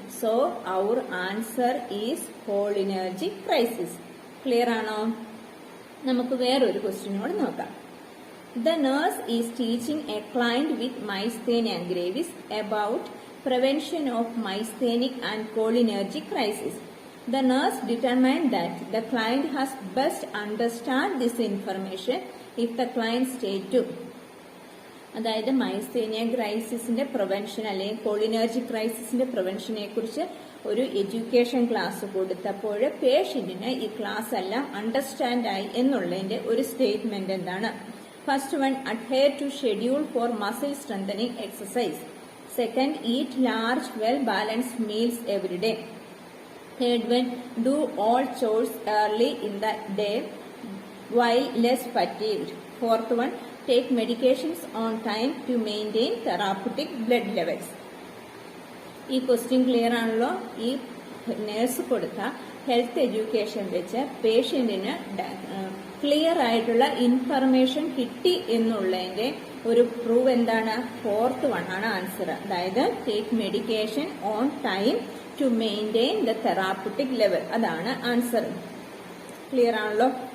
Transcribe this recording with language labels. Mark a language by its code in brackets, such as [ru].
[en] So our answer is cholinergic crisis. Clear [ml] ആണോ? നമുക്ക് വേറൊരു ക്വസ്റ്റ്യൻ കൂടെ നോക്കാം. [en] The nurse is teaching a client with myasthenia gravis about prevention of myasthenic and cholinergic crisis. The nurse determined that the client has best understand this information if the client stage 2. [ml] അതായത് മൈസ്തേനിയ ക്രൈസിസിന്റെ prevention അല്ലെങ്കിൽ cholinergic ക്രൈസിസിന്റെ പ്രിവെൻഷനെ കുറിച്ച് ഒരു education class കൊടുത്തപ്പോൾ പേഷ്യന്റിന് ഈ class എല്ലാം understand ആയി എന്നുള്ളതിന്റെ ഒരു സ്റ്റേറ്റ്മെന്റ് എന്താണ്? [en] First one, adhere to schedule for muscle strengthening exercise. Second, eat large well balanced meals every day. Third one, do all chores early in the day while less fatigued. Fourth one, take medications on time to maintain therapeutic blood levels. [ml] ഈ question clear ആണല്ലോ? ഈ nurse കൊടുത്ത health education വെച്ച് പേഷ്യന്റിന് clear ആയിട്ടുള്ള information കിട്ടി എന്നുള്ളതിന്റെ ഒരു prove എന്താണ്? [en] fourth one [ml] ആണ് [en] Answer. [ml] അതായത് [en] Take medication on time to maintain the therapeutic level. [ml] അതാണ് ആൻസർ. [en] clear [ml] ആണല്ലോ?